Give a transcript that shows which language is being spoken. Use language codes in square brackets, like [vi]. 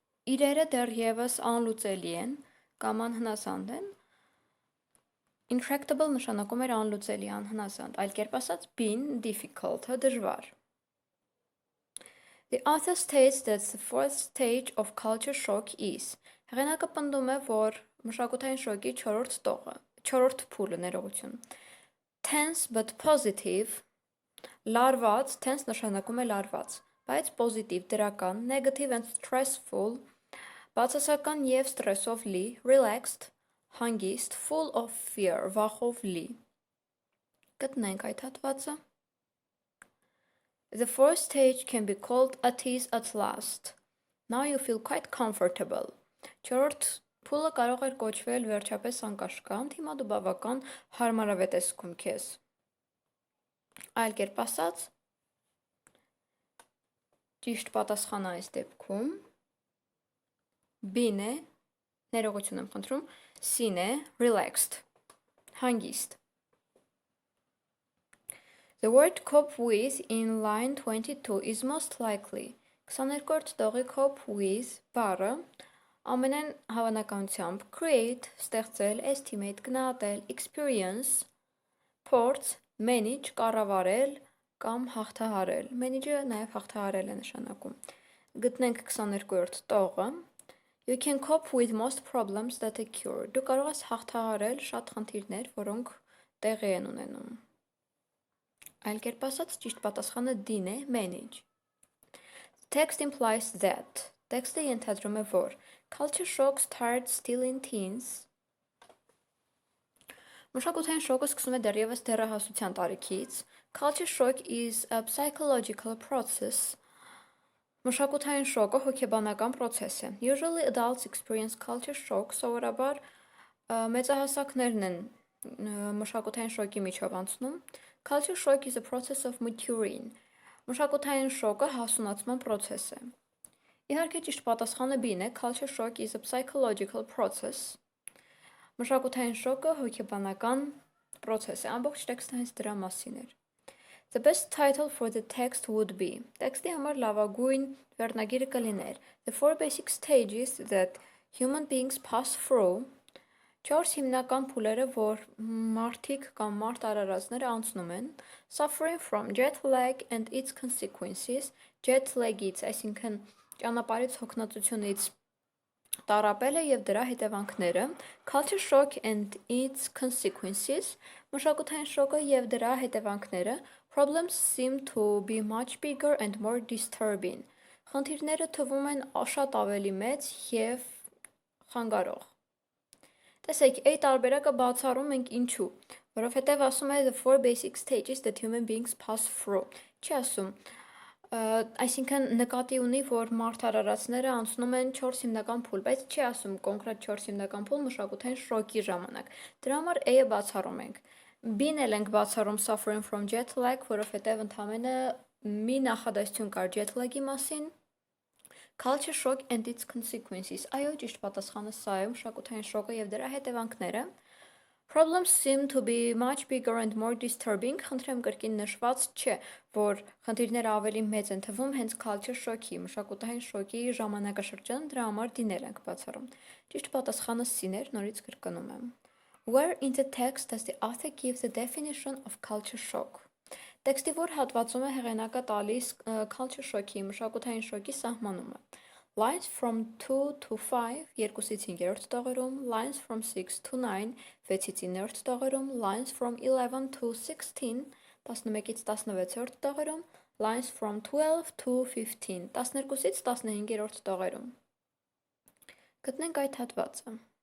[hy] Իրերը դեռևս անլուծելի են կամ անհնասանդ են։ Intractable նշանակում էր անլուծելի, անհնասանդ, այլ կերպ ասած been difficult-ը դժվար։ [en] The author states that the fourth stage of culture shock is. [hy] Հեղինակը պնդում է, որ մշակութային շոկի 4-րդ տողը չորրորդ փուլը ներողություն։ [en] Tense but positive, [hy] լարված, tense նշանակում է լարված, բայց positive, դրական, [en] negative and stressful, [hy] բացասական և ստրեսով լի, relaxed, հանգիստ, [en] full of fear, [hy] վախով լի։ Գտնենք այդ հատվածը։ [en] The fourth stage can be called at ease at last. Now you feel quite comfortable. [hy] Չորրորդ փուլը կարող էր կոչվել վերջապես անկաշկանդ, հիմա դու բավական հարմարավետ ես զգում քեզ։ Այլ կերպ ասած, ճիշտ պատասխանը այս դեպքում B-ն է, ներողություն եմ խնդրում, C-ն է, relaxed, հանգիստ։ [en] The word cope with in line 22 is most likely. [hy] 22-րդ տողի cope with բառը ամենայն հավանականությամբ create, ստեղծել, estimate, գնահատել, experience, փորձ, manage, կառավարել կամ հաղթահարել։ Manage-ը նաև հաղթահարել է նշանակում։ Գտնենք 22-րդ տողը։ [en] You can cope with most problems that occur. [hy] Դու կարող ես հաղթահարել շատ խնդիրներ, որոնք տեղի են ունենում։ Այլ կերպ ասած, ճիշտ պատասխանը D-ն է, manage։ [en] Text implies that. [hy] Տեքստը ենթադրում է, որ [en] culture shock starts still in teens. [hy] Մշակութային շոկը սկսում է դեռևս դեռահասության տարիքից։ [en] Culture shock is a psychological process. [hy] Մշակութային շոկը հոգեբանական process է։ [en] Usually adults experience culture shock, [hy] սովորաբար մեծահասակներն են մշակութային շոկի միջով անցնում։ [en] Culture shock is a process of maturing. [hy] Մշակութային շոկը հասունացման process է։ Իհարկե ճիշտ պատասխանը B-ն է, [en] culture shock is a psychological process. [hy] Մշակութային շոկը հոգեբանական process է, ամբողջ տեքստը հենց դրա մասին էր։ [en] The best title for the text would be. [hy] Տեքստի համար լավագույն վերնագիրը կլիներ [en] The four basic stages that human beings pass through. [hy] 4 հիմնական փուլերը, որ մարդիկ կամ մարդ արարածները անցնում են, [en] suffering from jet lag and its consequences, [hy] jet lag-ից, այսինքն ճանապարհից հոգնածությունից տառապելը եւ դրա հետևանքները, [en] culture shock and its consequences, [hy] մշակութային շոկը եւ դրա հետևանքները, [en] problems seem to be much bigger and more disturbing. [hy] Խնդիրները թվում են շատ ավելի մեծ եւ խանգարող։ Տեսեք, A տարբերակը բացառում ենք ինչու, որովհետև ասում է [en] the four basic stages that human beings pass through. [hy] Չի ասում, այսինքն նկատի ունի, որ մարդ արարածները անցնում են 4 հիմնական փուլ, բայց չի ասում կոնկրետ 4 հիմնական փուլ մշակութային շոկի ժամանակ։ Դրա համար A-ը բացառում ենք։ B-ն էլ ենք բացառում [en] suffering from jet lag, [hy] որովհետև ընդհանրապես մի նախադասություն կար jet lag-ի մասին։ [en] Culture shock and its consequences. [hy] Այո, ճիշտ պատասխանը սա է, մշակութային շոկը եւ դրա հետևանքները։ [en] Problems seem to be much bigger and more disturbing. [hy] Խնդրեմ կրկին նշված չէ, որ խնդիրները ավելի մեծ են թվում հենց culture shock-ի, մշակութային շոկի ժամանակաշրջան, դրա համար D-ներ ենք բացառում։ Ճիշտ պատասխանը C-ն էր, նորից կրկնում եմ։ [en] Where in the text does the author give the definition of culture shock? [hy] Տեքստի որ հատվածում է հեղինակը տալիս culture shock-ի, մշակութային շոկի սահմանումը։ [en] Lines from 2 to 5, [hy] 2-ից 5-րդ տողերում, [en] lines from 6 to 9, [hy] 6-ից 9-րդ տողերում, [en] lines from 11 to 16, [hy] 11-ից 16-րդ տողերում, [en] lines from 12 to 15, [hy] 12-ից 15-րդ տողերում։ Գտնենք այդ հատվածը։